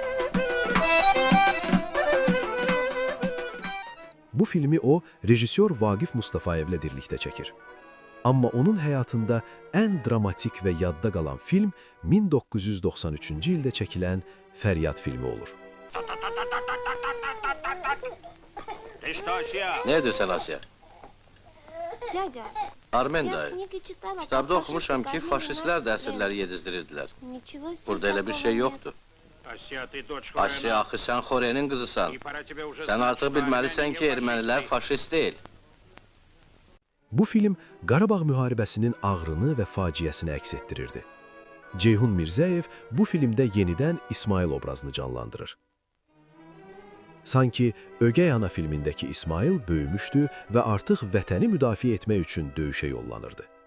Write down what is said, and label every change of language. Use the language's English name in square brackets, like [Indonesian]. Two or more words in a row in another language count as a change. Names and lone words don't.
[Azerbaijani] Bu filmi o, rejissor Vaqif Mustafayevlə birlikdə çəkir. Amma onun həyatında ən dramatik və yadda qalan film 1993-cü ildə çəkilən Fəryad filmi olur. Ne edirsən Asiya? [Russian] Дядя, [Azerbaijani] Armen [Russian] я [Azerbaijani] dayı. [Russian] книги читала, как [Azerbaijani] Kitabda [Russian] фашисты [Azerbaijani] oxumuşam ki, [Russian] казнили [Azerbaijani] faşistlər də [Russian] русских [Azerbaijani] əsirləri [Russian] пленных. [Azerbaijani] yedizdirirlər. [Russian] Ничего здесь [Azerbaijani] Burada elə bir [Russian] такого [Azerbaijani] şey [Russian] нет. [Azerbaijani] yoxdur. Asiya, [Russian] ты дочь [Azerbaijani] Asiya, axı sən Xorenin qızısan. [Russian] И пора тебе уже [Azerbaijani] Sən [Russian] знать, [Azerbaijani] artıq [Russian] что [Azerbaijani] bilməlisən [Russian] армяне [Azerbaijani] ki, ermənilər [Russian] фашисты. [Azerbaijani] faşist deyil. Bu film Qarabağ müharibəsinin ağrını və faciəsini əks etdirirdi. Ceyhun Mirzəyev bu filmdə yenidən İsmail obrazını canlandırır. Sanki Ögey Ana filmindəki İsmail böyümüşdü və artıq vətəni müdafiə etmək üçün döyüşə yollanırdı.